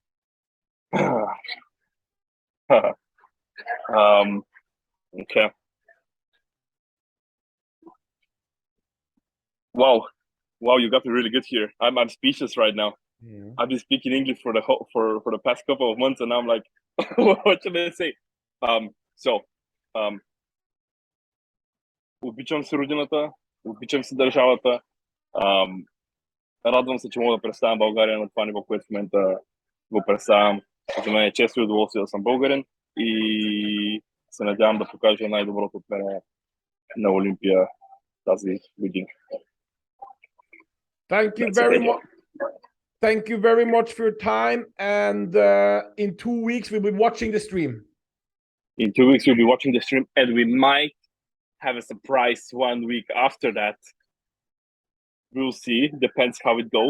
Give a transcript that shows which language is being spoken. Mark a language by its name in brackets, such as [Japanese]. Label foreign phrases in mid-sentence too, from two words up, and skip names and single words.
[English] Okay. Wow, you got me really good here. I'm speechless right now. Yeah. I've been speaking English for the past couple of months, and I'm like, what should I say? [Bulgarian] Обичам се родината, обичам се държавата. Радвам се, че мога да представям България на това ниво, което в момента го представям. За мен е чест и удоволствие да съм българин и се надявам да покажа най-доброто от мен на Олимпия тази година. [English] Thank you very much. Thank you very much for your time. And in 2 weeks, we'll be watching the stream. In 2 weeks, we'll be watching the stream, and we might have a surprise 1 week after that. We'll see. Depends how it goes.